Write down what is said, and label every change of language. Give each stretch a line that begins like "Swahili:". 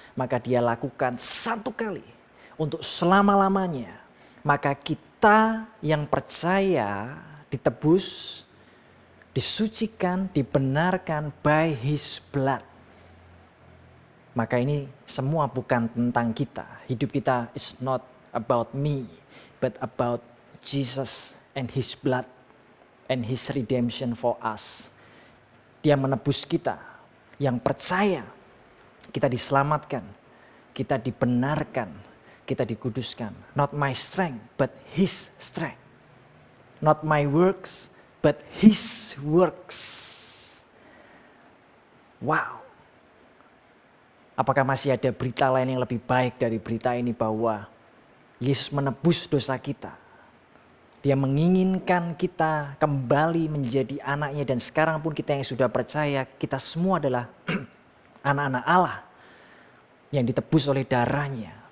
Indonesian: Maka dia lakukan satu kali untuk selama-lamanya. Maka kita yang percaya ditebus, disucikan, dibenarkan
English: by his blood.
Indonesian: Maka ini semua bukan tentang kita. Hidup kita
English: is not about me, but about Jesus and his blood and his redemption for us.
Indonesian: Dia menebus kita. Yang percaya, kita diselamatkan, kita dibenarkan, kita dikuduskan.
English: Not my strength, but his strength. Not my works, but his works. Wow.
Indonesian: Apakah masih ada berita lain yang lebih baik dari berita ini, bahwa Yesus menebus dosa kita. Dia menginginkan kita kembali menjadi anaknya, dan sekarang pun kita yang sudah percaya, kita semua adalah anak-anak Allah yang ditebus oleh darahnya.